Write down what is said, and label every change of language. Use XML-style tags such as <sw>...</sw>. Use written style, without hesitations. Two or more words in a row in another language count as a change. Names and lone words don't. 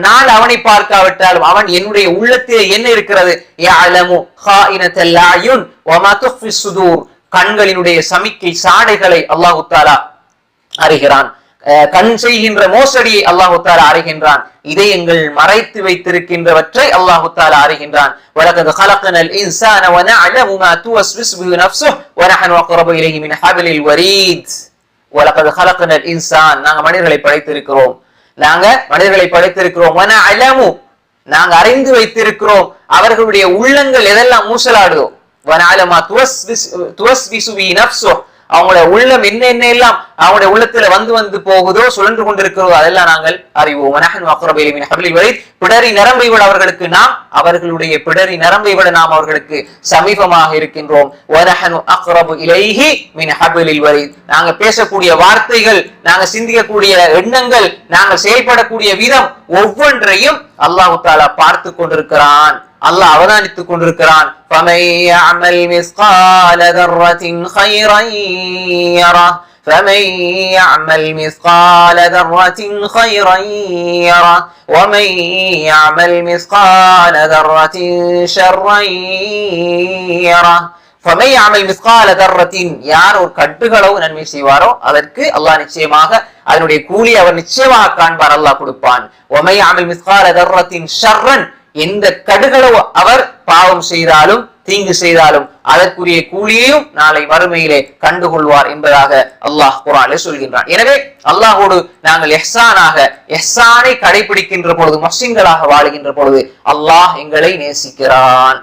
<ta>நான் அவனை பார்க்காவிட்டாலும் அவன் என்னுடைய உள்ளத்திலே என்ன இருக்கிறது,</ta> <ar>يعلم خائنة الأعين وما تخفي الصدور,</ar> <ta>கண்களினுடைய சமிக்கை சாடைகளை</ta> <ar>الله تعالى</ar> <ta>அறிகிறான். கண் செய்கின்ற மோசடியை</ta> <ar>الله تعالى</ar> <ta>அறிகின்றான். இதயங்கள் மறைத்து வைத்திருக்கின்றவற்றை</ta> <ar>الله تعالى</ar> <ta>அறிகின்றான்.</ta> <ar>வலகத் خلقنال இன்சான ونعلم ما توسوس به نفسه ونحن اقرب اليه من حبل الوريد. ولقد خلقنا الإنسان,</ar> <ta>நாங்க மனிதர்களை படைத்திருக்கிறோம். நாங்க அறிந்து வைத்திருக்கிறோம் அவர்களுடைய உள்ளங்கள் எதெல்லாம் ஊசலாடுதோ. அவங்களுடைய உள்ளம் என்ன எல்லாம் அவங்களுடைய உள்ளத்துல வந்து போகுதோ, சுழன்று கொண்டிருக்கிறதோ, அதெல்லாம் நாங்கள் அறிவோம். பிடரி நரம்பை விட அவர்களுக்கு நாம், அவர்களுடைய பிடரி நரம்பை விட நாம் அவர்களுக்கு சமீபமாக இருக்கின்றோம். நாங்க பேசக்கூடிய வார்த்தைகள், நாங்க சிந்திக்கக்கூடிய எண்ணங்கள், நாங்கள் செயல்படக்கூடிய விதம் ஒவ்வொன்றையும்</ta> <ar>الله تعالى</ar> <ta>பார்த்து கொண்டிருக்கிறான். அல்லாஹ் அவதானித்துக் கொண்டிருக்கிறான்.</ta> <ar>فَمَن يَعْمَلْ مِثْقَالَ ذَرَّةٍ خَيْرًا يَرَهُ فَمَن يَعْمَلْ مِثْقَالَ ذَرَّةٍ خَيْرًا يَرَهُ وَمَن يَعْمَلْ مِثْقَالَ ذَرَّةٍ شَرًّا يَرَهُ فَمَن يَعْمَلْ مِثْقَالَ ذَرَّةٍ,</ar> <ta>யார் ஒரு கடுகளவு நன்மை செய்வாரோ அதற்கு அல்லாஹ் நிச்சயமாக அதனுடைய கூலி அவர் நிச்சயமாக காண்பார், அல்லாஹ் கொடுப்பான்.</ta> <ar>وَمَن يَعْمَلْ مِثْقَالَ ذَرَّةٍ شَرًّا,</ar> <ta>எந்த கடுகளவு அவர் பாவம் செய்தாலும் தீங்கு செய்தாலும் அதற்குரிய கூலியையும் நாளை மறுமையிலே கண்டுகொள்வார் என்பதாக அல்லாஹ் குர்ஆனிலே சொல்கின்றான். எனவே அல்லாஹோடு நாங்கள் இஹ்சானை கடைபிடிக்கின்ற பொழுது, முஹ்சின்களாக வாழுகின்ற பொழுது அல்லாஹ் எங்களை நேசிக்கிறான்.</ta>